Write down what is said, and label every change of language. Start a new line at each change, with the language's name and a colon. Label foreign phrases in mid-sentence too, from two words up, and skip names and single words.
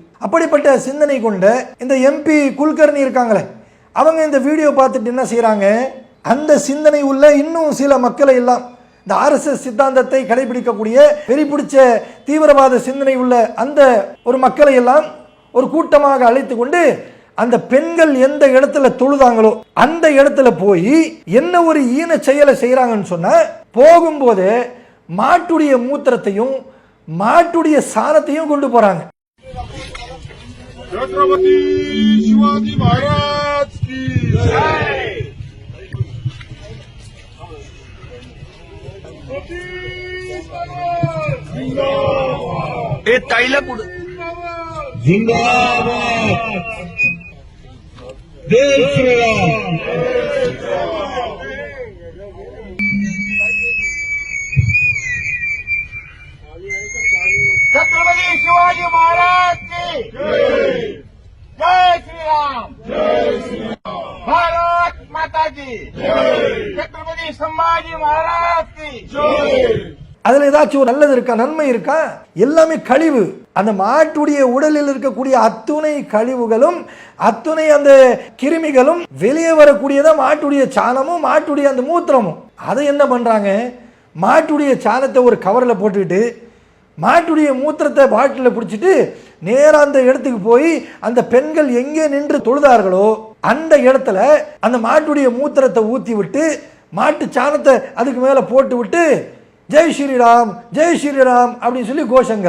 Tamil: அப்படிப்பட்ட சிந்தனை கொண்ட இந்த எம்பி குல்கர்னி இருக்காங்களே, அவங்க இந்த வீடியோ பார்த்துட்டு என்ன செய்யறாங்க, அந்த சிந்தனை உள்ள இன்னும் சில மக்களை எல்லாம், இந்த ஆர்எஸ்எஸ் சித்தாந்தத்தை கடைபிடிக்கக்கூடிய வெறி பிடிச்ச தீவிரவாத சிந்தனை உள்ள அந்த ஒரு மக்களை எல்லாம் ஒரு கூட்டமாக அழைத்து கொண்டு அந்த பெண்கள் எந்த இடத்துல தொழுதாங்களோ அந்த இடத்துல போய் என்ன ஒரு ஈன செயலை செய்யறாங்கன்னு சொன்னா, போகும்போது மாட்டுடைய மூத்திரத்தையும் மாட்டுடைய சாணத்தையும் கொண்டு போறாங்க.
Marathi: छत्रपती शिवाजी महाराज की जय. हे ताईला पुढे जिंदाबाद. जय श्रीराम. छत्रपती शिवाजी महाराज की जय श्री राम. भारत माता की छत्रपती संभाजी महाराज की.
Tamil: அதுல ஏதாச்சும் ஒரு நல்லது இருக்கா, நன்மை இருக்கா? எல்லாமே கழிவு. அந்த மாட்டுடைய உடலில் இருக்கக்கூடிய அத்துணை கழிவுகளும் அத்துணை அந்த கிருமிகளும் வெளியே வரக்கூடியதா மாட்டுடைய சாணமும் மாட்டுடைய அந்த மூத்திரமும். அதை என்ன பண்றாங்க, மாட்டுடைய சாணத்தை ஒரு கவர்ல போட்டுக்கிட்டு மாட்டுடைய மூத்திரத்தை பாட்டில பிடிச்சிட்டு நேரா அந்த இடத்துக்கு போய் அந்த பெண்கள் எங்கே நின்று தொழுதார்களோ அந்த இடத்துல அந்த மாட்டுடைய மூத்திரத்தை ஊத்தி விட்டு மாட்டு சாணத்தை அதுக்கு மேல போட்டு விட்டு
Hindi: जय श्रीराम जय श्रीराम
Tamil: அப்படின்னு சொல்லி கோஷங்கள்.